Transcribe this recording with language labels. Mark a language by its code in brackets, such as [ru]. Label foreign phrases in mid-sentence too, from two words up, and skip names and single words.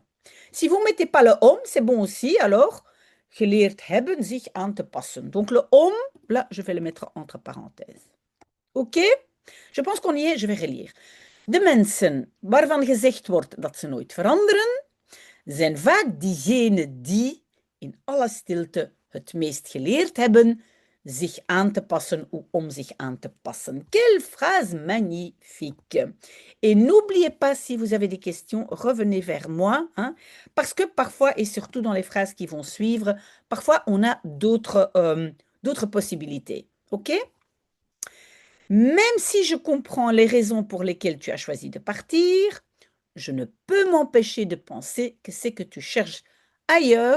[fr] Si vous ne mettez pas le om, c'est bon aussi, alors [nl] geleerd hebben zich aan te passen. [fr] Donc le om, là, je vais le mettre entre parenthèses. OK? Je pense qu'on y est, je vais relire. [nl] De mensen waarvan gezegd wordt dat ze nooit veranderen, zijn vaak diegenen die in alle stilte het meest geleerd hebben zich aan te passen ou om zich aan te passen. [fr] Quelle phrase magnifique! Et n'oubliez pas, si vous avez des questions, revenez vers moi, hein, parce que parfois, et surtout dans les phrases qui vont suivre, parfois on a d'autres possibilités. OK? Même si je comprends les raisons pour lesquelles tu as choisi de partir, je ne peux m'empêcher de penser que c'est que tu cherches ailleurs.